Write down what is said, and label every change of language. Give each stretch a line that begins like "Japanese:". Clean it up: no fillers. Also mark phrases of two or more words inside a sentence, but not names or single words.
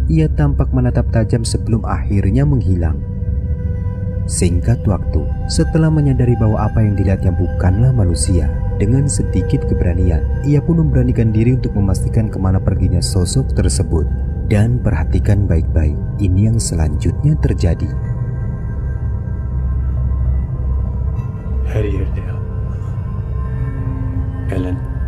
Indonesian: Ia tampak menatap tajam sebelum akhirnya menghilang. Singkat waktu, setelah menyadari bahwa apa yang dilihatnya bukanlah manusia, dengan sedikit keberanian, ia pun memberanikan diri untuk memastikan kemana perginya sosok tersebut. Dan perhatikan baik-baik, ini yang selanjutnya terjadi.
Turkish: Her yerde ya. Ellen.